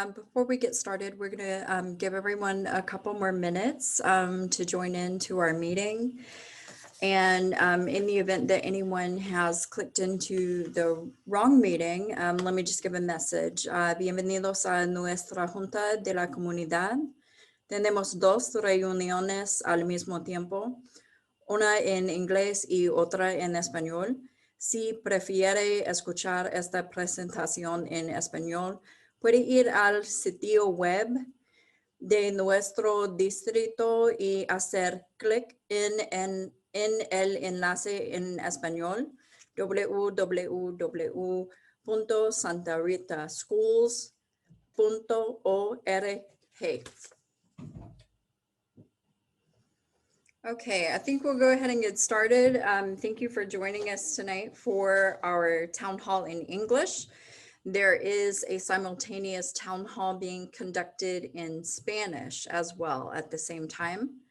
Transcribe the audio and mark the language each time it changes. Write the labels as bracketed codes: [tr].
[en] Before we get started, we're going to give everyone a couple more minutes to join into our meeting. And in the event that anyone has clicked into the wrong meeting, let me just give a message. [es] Bienvenidos a nuestra Junta de la Comunidad. Tenemos dos reuniones al mismo tiempo, una en inglés y otra en español. Si prefiere escuchar esta presentación en español, puede ir al sitio web de nuestro distrito y hacer clic en el enlace en español www.santaritasschools.org. [en] Okay, I think we'll go ahead and get started. Thank you for joining us tonight for our town hall in English. There is a simultaneous town hall being conducted in Spanish as well at the same time.